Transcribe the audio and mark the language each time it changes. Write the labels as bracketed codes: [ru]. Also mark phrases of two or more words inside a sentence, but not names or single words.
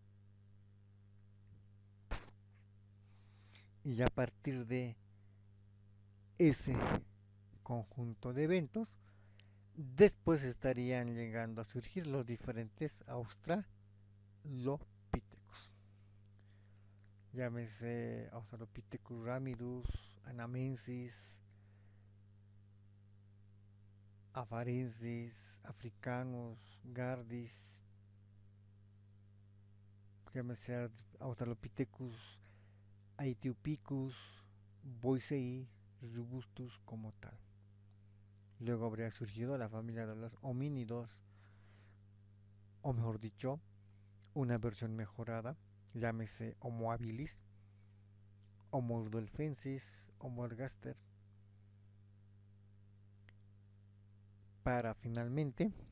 [es] Y a partir de ese conjunto de eventos, después estarían llegando a surgir los diferentes australopithecus. Llámese Australopithecus ramidus, anamensis, afarensis, africanus, gardis, llámese Australopithecus aethiopicus, boisei, robustus como tal. Luego habría surgido la familia de los homínidos, o mejor dicho, una versión mejorada, llámese Homo habilis, Homo rudolfensis, Homo ergaster, para finalmente